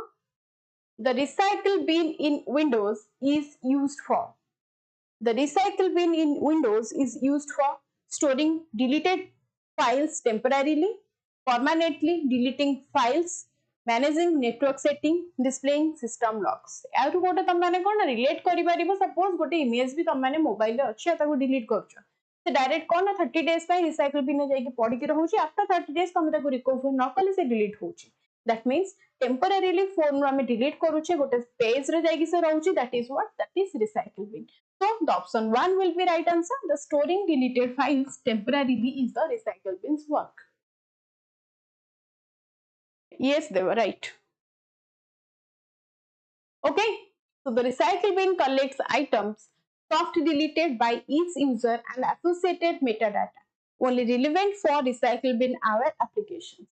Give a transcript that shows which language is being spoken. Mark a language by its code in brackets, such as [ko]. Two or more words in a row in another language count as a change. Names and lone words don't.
[en] The recycle bin in Windows is used for. The recycle bin in Windows is used for storing deleted files temporarily, permanently deleting files, managing network setting, displaying system logs. [or] ଯାର ଗୋଟେ ତମ ମାନେ କଣ ରିଲେଟ କରି ପାରିବ. ସପୋଜ ଗୋଟେ ଇମେଜ ଭି ତମ ମାନେ ମୋବାଇଲ ରେ ଅଛି ତାକୁ ଡିଲିଟ କରୁଛ, ସେ ଡାଇରେକ୍ଟ କଣ 30 ଡେଜ ପାଇଁ [en] recycle bin [or] ଯାଇ କି ପଡି କି ରହୁଛି. [en] after 30 days [or] ତମ ତାକୁ ରିକଭର ନ କଲେ ସେ ଡିଲିଟ ହେଉଛି. [en] That means temporarily phone [or] ଆମେ ଡିଲିଟ କରୁଛେ ଗୋଟେ ପେଜ ରେ ଯାଇ କି ସେ ରହୁଛି. [en] That is what? That is recycle bin. So the option 1 will be right answer. The storing deleted files temporarily is the recycle bin's work. Yes, they were right. Okay, so the recycle bin collects items soft deleted by each user and associated metadata only relevant for recycle bin aware applications.